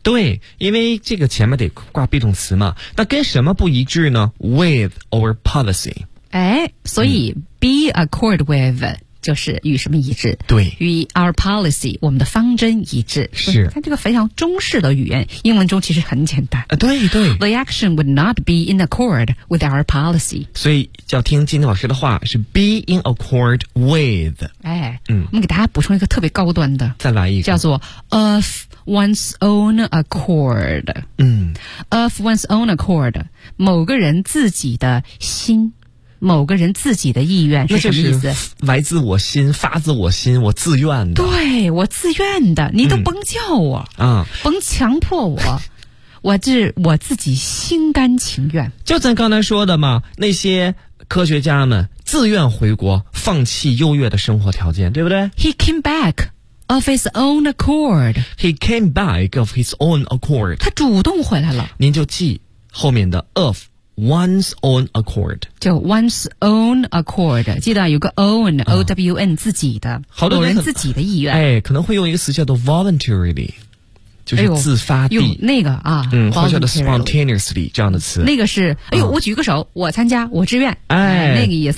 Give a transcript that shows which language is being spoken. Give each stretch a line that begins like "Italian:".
Chinese: 对，因为这个前面得挂 be 动词嘛，那跟什么不一致呢 ？
English: With our policy。
Chinese: 哎，所以
English: be accord with
Chinese: 就是与什么一致？对，与
English: our policy
Chinese: 我们的方针一致。是，看这个非常中式的语言，英文中其实很简单。对对
English: ，the action would not be in accord with our policy。
Chinese: 所以。要听今天老师的话，是
English: be in accord with。
Chinese: 哎，嗯，我们给大家补充一个特别高端的，再来一个，叫做
English: of one's own accord。 of one's own accord，
Chinese: 某个人自己的心，某个人自己的意愿是什么意思？那就是来自我心，发自我心，我自愿的。对，我自愿的，你都甭叫我，甭强迫我。我是我自己心甘情愿，就咱刚才说的嘛，那些科学家们自愿回国，放弃优越的生活条件，对不对？
English: He came back of his own accord. He came back of his own accord.
Chinese: 他主动回来了。您就记后面的
English: of one's own accord.
Chinese: 就
English: one's own accord.
Chinese: 记得有个 own,、O-W-N, 自己的。好多人自己的意愿。哎，可能会用一个词叫做 voluntarily。就是自发地、那个啊，或者的 spontaneously 这样的词，那个是哎呦、我举个手，我参加，我志愿，哎，那个意思，